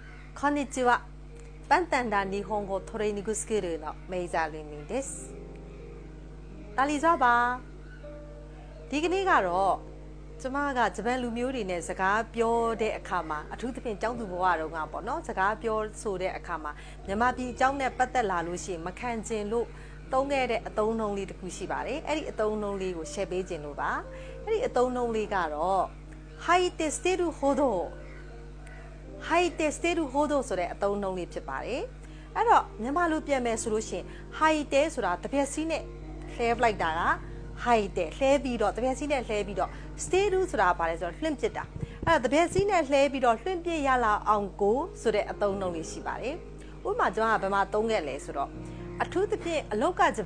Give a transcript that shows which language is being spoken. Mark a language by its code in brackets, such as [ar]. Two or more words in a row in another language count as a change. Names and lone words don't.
[ja] こんにちは。バンタンダ日本語トレーニングスクールのメイザーリンミンです。 [zh] 大家好。 [my] ဒီကနေ့ကတော့ကျမကဂျပန်လူမျိုးတွေနဲ့စကားပြောတဲ့အခါမှာအထူးသဖြင့်ကျောင်းသူဘဝတုန်းကပေါ့နော်စကားပြောဆိုတဲ့အခါမှာမြန်မာပြည်အကြောင်းနဲ့ပတ်သက်လာလို့ရှိရင်မ ခံကျင်လို့သုံးခဲ့တဲ့အသုံးအနှုန်းလေးတစ်ခုရှိပါတယ်။အဲ့ဒီအသုံးအနှုန်းလေးကို share ပေးခြင်းလို့ပါ။အဲ့ဒီအသုံးအနှုန်းလေးကတော့はい [ja] て捨てるほどはいて捨てるほど [my] ဆိုတဲ့အသုံးအနှုန်းလေးဖြစ်ပါတယ်။အဲ့တော့မြန်မာလိုပြန်မယ်ဆိုလို့ရှိရင်はいてဆိုတာတစ်ပြက်စီးနဲ့လှဲပလိုက်တာကはいてလှဲပြီးတော့တစ်ပြက်စီးနဲ့လှဲပြီးတော့捨てるဆိုတာပါလဲဆိုတော့လွှင့်ပစ်တာအဲ့တော့တစ်ပြက်စီးနဲ့လှဲပြီးတော့လွှင့်ပစ်ရလာအောင်ကိုဆိုတဲ့အသုံးအနှုန်းလေးရှိပါတယ်ဥပမာကျွန်တော်ကဘယ်မှာသုံးခဲ့လဲဆိုတော့အထူးသဖြင့်အလောက်ကဂျပ